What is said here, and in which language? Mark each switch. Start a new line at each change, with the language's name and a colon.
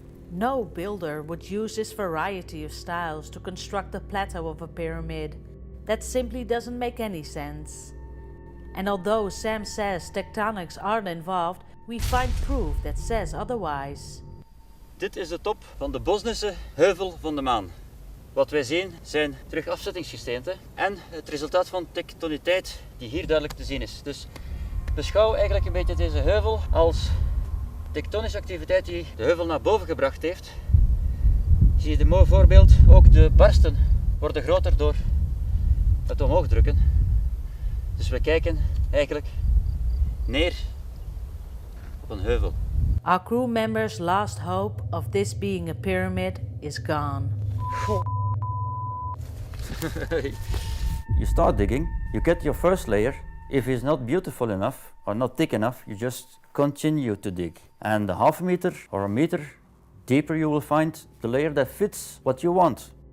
English: No builder would use this variety of styles to construct the plateau of a pyramid. That simply doesn't make any sense. And although Sam says tectonics aren't involved, we find proof that says otherwise.
Dutch: Dit is de top van de Bosnische heuvel van de maan. Wat wij zien zijn terug afzettingsgesteenten en het resultaat van tektoniteit die hier duidelijk te zien is. Dus beschouw eigenlijk een beetje deze heuvel als tektonische activiteit die de heuvel naar boven gebracht heeft. Zie je een mooi voorbeeld, ook de barsten worden groter door het omhoog drukken. Dus we kijken eigenlijk neer op een heuvel.
English: Our crew members' last hope of this being a pyramid is gone. You start digging, you get your first layer. If it's not beautiful enough or not thick enough, you just continue to dig. And a half meter or a meter deeper you will find the layer that fits what you want.